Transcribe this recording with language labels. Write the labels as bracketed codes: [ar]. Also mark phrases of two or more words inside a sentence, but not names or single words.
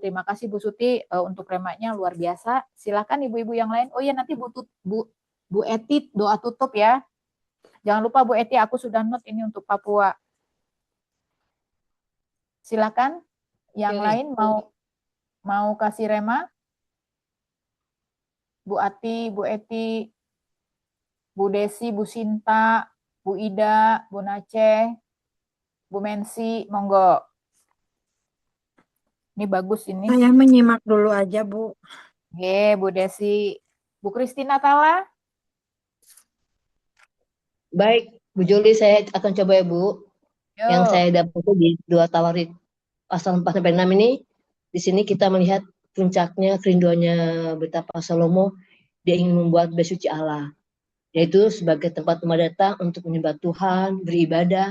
[id] Terima kasih Bu Suti untuk remaknya luar biasa. Silakan ibu-ibu yang lain. Oh ya, nanti Bu Eti doa tutup ya. Jangan lupa Bu Eti, aku sudah note ini untuk Papua. Silakan. Yang lain mau kasih rema? Bu Ati, Bu Eti, Bu Desi, Bu Sinta, Bu Ida, Bu Nace, Bu Mensi, monggo. Ini bagus ini. Saya menyimak dulu aja, Bu. Oke, Bu Desi. Bu Kristina Tala. Baik, Bu Juli, saya akan coba ya, Bu. Yang saya dapat di 2 Tawarik pasal 4-6 ini, di sini kita melihat puncaknya kerinduannya betapa Salomo, dia ingin membuat bait suci Allah, yaitu sebagai tempat umat datang untuk menyembah Tuhan, beribadah.